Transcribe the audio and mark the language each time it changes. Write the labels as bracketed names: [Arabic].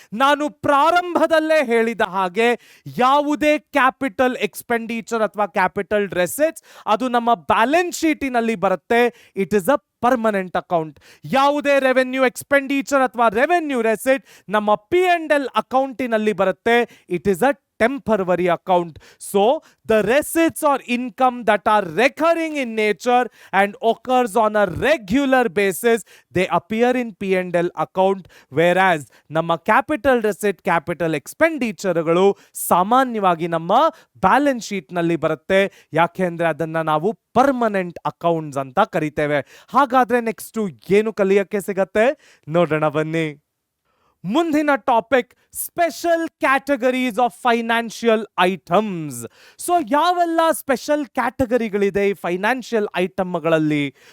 [Kannada] ನಾನು ಪ್ರಾರಂಭದಲ್ಲೇ ಹೇಳಿದ ಹಾಗೆ ಯಾವುದೇ ಕ್ಯಾಪಿಟಲ್ ಎಕ್ಸ್ಪೆಂಡಿಚರ್ ಅಥವಾ ಕ್ಯಾಪಿಟಲ್ ರೆಸಿಟ್ಸ್ ಅದು ನಮ್ಮ ಬ್ಯಾಲೆನ್ಸ್ ಶೀಟಿನಲ್ಲಿ ಬರುತ್ತೆ. [English] It is a permanent account. [Kannada] ಯಾವುದೇ ರೆವೆನ್ಯೂ ಎಕ್ಸ್ಪೆಂಡಿಚರ್ ಅಥವಾ ರೆವೆನ್ಯೂ ರೆಸಿಟ್ ನಮ್ಮ P&L ಅಕೌಂಟಿನಲ್ಲಿ ಬರುತ್ತೆ. [English] It is a temporary account. So the receipts or income that are recurring in nature and occurs on a regular basis, they appear in P&L account, whereas [Kannada] ನಮ್ಮ capital receipt, capital expenditureಗಳು ಸಾಮಾನ್ಯವಾಗಿ ನಮ್ಮ balance sheet ನಲ್ಲಿ ಬರುತ್ತೆ. ಯಾಕೆಂದ್ರೆ ಅದನ್ನ ನಾವು permanent accounts ಅಂತ ಕರಿತೇವೆ. ಹಾಗಾದ್ರೆ ನೆಕ್ಸ್ಟ್ ಏನು ಕಲಿಯಕ್ಕೆ ಸಿಗತ್ತೆ ನೋಡೋಣ ಬನ್ನಿ. ಮುಂದಿನ topic [English] Special categories of financial items. [Kannada] So ಯಾವೆಲ್ಲ ಸ್ಪೆಷಲ್ ಕ್ಯಾಟಗರಿಗಳಿದೆ ಈ ಫೈನಾನ್ಷಿಯಲ್ ಐಟಮ್ಗಳಲ್ಲಿ?